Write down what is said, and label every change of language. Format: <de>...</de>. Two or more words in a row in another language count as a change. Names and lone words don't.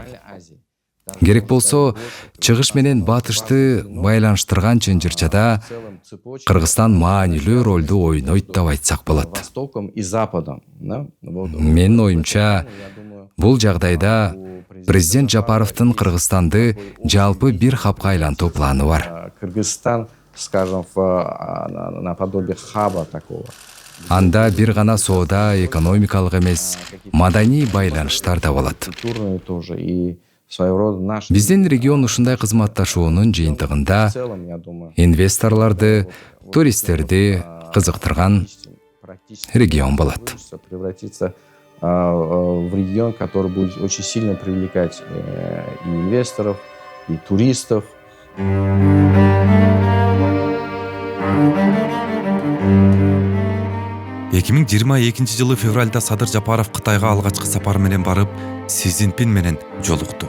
<ky>Керек болсо, чыгыш менен батышты байланыштырган чынжырчада Кыргызстан маанилүү ролду ойнойт деп айтсак болот. Менин оюмча, бул жагдайда президент Жапаровдун Кыргызстанды жалпы бир хапка айлантуу планы бар.</ky> <ru>Кыргызстан скажем, наподобие хаба такого.</ru> <ky>Анда бир гана соода, экономикалык эмес, маданий байланыштар да болот.</ky> <ru>Культурные тоже и своего рода наши.</ru> <ky>Биздин регион ушундай кызматташуунун жыйынтыгында</ky> <ru>В целом, я думаю,</ru> <ky>инвесторлорду, туристтерди кызыктырган</ky> <ru>практически</ru> <ky>регион болот.</ky> <ru>получится превратиться в регион, который будет очень сильно привлекать и инвесторов, и туристов.</ru> <ky>2022 жылы февралда Садыр Жапаров Кытайга алгачкы сапар менен барып, Си Цзиньпин менен жолукту.</ky>